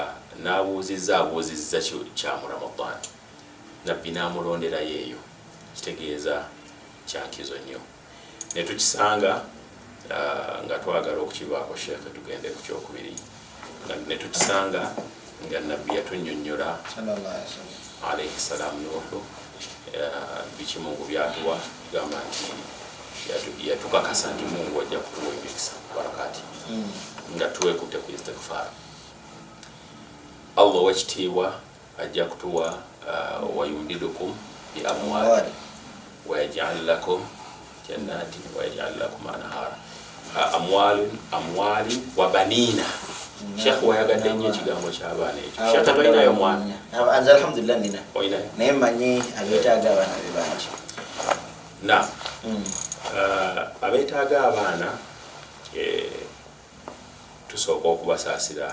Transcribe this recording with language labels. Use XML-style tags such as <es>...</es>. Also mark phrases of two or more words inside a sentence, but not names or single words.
<lg>n'abuuzizza kya mu Ramadani nabbi n'amulondera yeeyo kitegeeza kyankizo nnyo ne tukisanga nga twagala okukibaako Sheikh tugende ku kyokubiri ne tukisanga nga nabbi yatunnyonnyola</lg> <ar>عليه السلام</ar> <lg>Nuhu biki Mungu byatuwa tugamba nti yatukakasa nti Mungu ajja kutuwa emikisa barakati nga tuwekutte ku istighfar. Allah wekitiibwa ajja kutuwa</lg> <ar>ويمددكم بأموال ويجعل لكم جنات ويجعل لكم أنهارا أموال وبنين.</ar> <lg>Sheikh wayagadde nnyo ekigambo ky'abaana ekyo. Sheikh talinayo mwana? Anze alhamdulillah nina. Oyinayo? Naye mmanyi abeetaaga abaana be bangi. Na abeetaaga abaana tusooka okubasaasira.</lg>